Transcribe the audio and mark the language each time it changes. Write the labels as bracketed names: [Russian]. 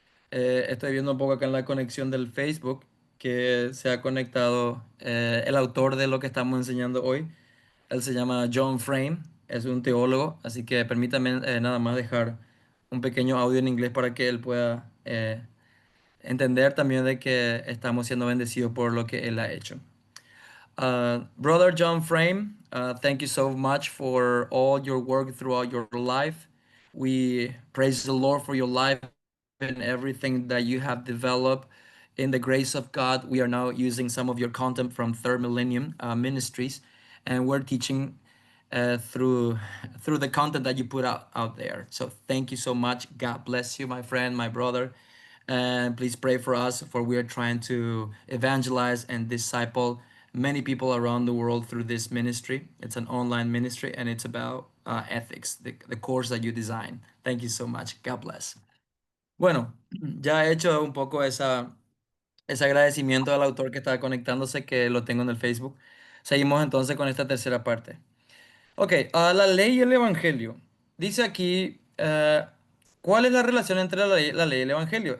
[Spanish] Estoy viendo un poco acá en la conexión del Facebook que se ha conectado el autor de lo que estamos enseñando hoy. Él se llama John Frame, es un teólogo, así que permítame nada más dejar un pequeño audio en inglés para que él pueda entender también de que estamos siendo bendecidos por lo que él ha hecho. [English] Brother John Frame, thank you so much for all your work throughout your life. We praise the Lord for your life and everything that you have developed. In the grace of God, we are now using some of your content from Third Millennium Ministries, and we're teaching through the content that you put out there. So thank you so much. God bless you, my friend, my brother. And please pray for us, for we are trying to evangelize and disciple many people around the world through this ministry. It's an online ministry and it's about ethics, the course that you design. Thank you so much. God bless. [Spanish] Bueno, ya he hecho un poco ese agradecimiento al autor que está conectándose, que lo tengo en el Facebook. Seguimos entonces con esta tercera parte. Ok, a la ley y el evangelio. Dice aquí, ¿cuál es la relación entre la ley y el evangelio?